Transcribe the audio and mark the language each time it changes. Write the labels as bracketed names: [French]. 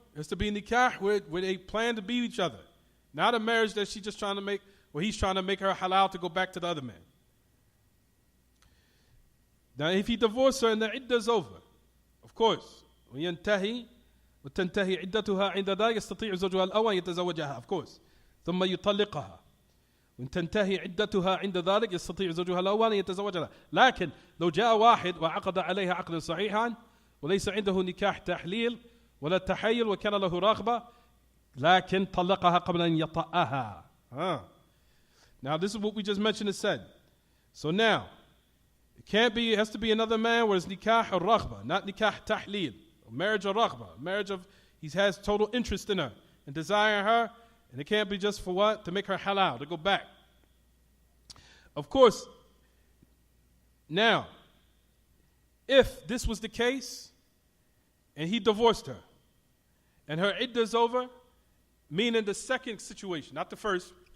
[English] It has to be nikah where they plan to be each other. Not a marriage that she's just trying to make, where he's trying to make her halal to go back to the other man. Now, if he divorced her and the iddah is over, of course, [Arabic] وينتهي وتنتهي عدتها عند ذلك يستطيع زوجها الأول أن يتزوجها, [English] of course, [Arabic] ثم يطلقها. وإن تنتهي عدتها عند ذلك يستطيع زوجها الأول أن يتزوجها. لكن لو جاء واحد وعقد عليها عقدا صحيحا وليس عنده نكاح تحليل ولا تحيل وكان له رغبة لكن طلقها قبل أن يطأها. [English] Now this is what we just mentioned and said. So now, it has to be another man where it's nikah or raghba, not nikah tahleel. Marriage or raghba. Marriage of, he has total interest in her and desire her, and it can't be just for what? To make her halal, to go back. Of course, now, if this was the case, and he divorced her, and her iddah is over, meaning the second situation, not the first.